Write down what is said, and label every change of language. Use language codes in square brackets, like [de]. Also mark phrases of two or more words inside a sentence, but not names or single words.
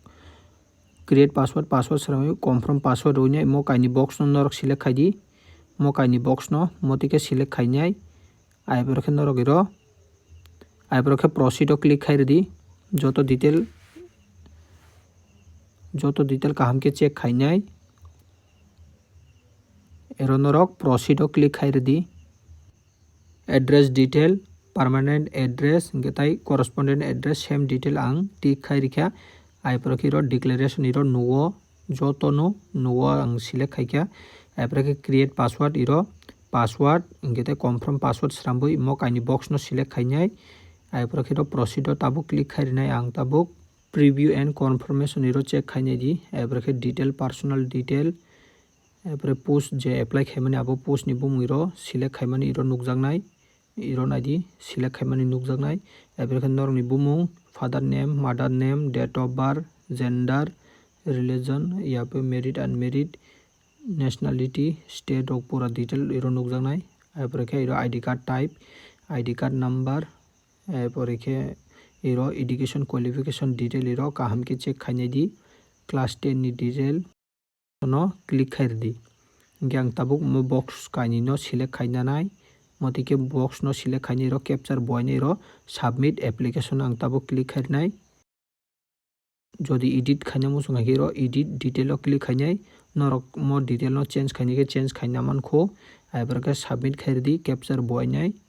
[trp] srambai [en] confirm password [trp] roinai mo kaini box no norok select khaidi mo kaini box no motike select khainai aipore norok iro aipore proceed o click khairdi joto detail kaham ke check khainai ero norok proceed o click khairdi [en] address detail permanent address [trp] hingke tai [en] correspondent address same detail [trp] ang tik khai rikha aipore ke declaration nuo jotono nuo ang select khaikha aipore ke [en] create password password [trp] hingke tai [en] confirm password [trp] srambui mo kaini box no select khainai aipore ke proceed tabuk click khairinai ang tabuk [en] preview and confirmation check [trp] khainai di aipore ke [en] detail personal detail [trp] aipore post je apply khaimani abo post ni bumung select khaimani nukjaknai naidi select khaimani nukjaknai aipore ke norok ni bumung [en] father name mother name date of birth gender religion [trp] yape [en] married unmarried nationality state [trp] of pura detail nukjaknai aipore ke [en] id card type id card number [trp] aipore ke [en] education qualification [trp] detail kaham ke check khainai di class 10 ni detail no click khairdi gang tabuk mo box kaini no select khainanai motike box no select khaini capture boy ni [en] submit application [trp] ang tabuk click khainai jodi edit khaina mo sunga hero [en] edit detail [trp] o click khainai norok mo detail no change khaini ke change khaina man kho aibor ke submit khairdi capture boy ni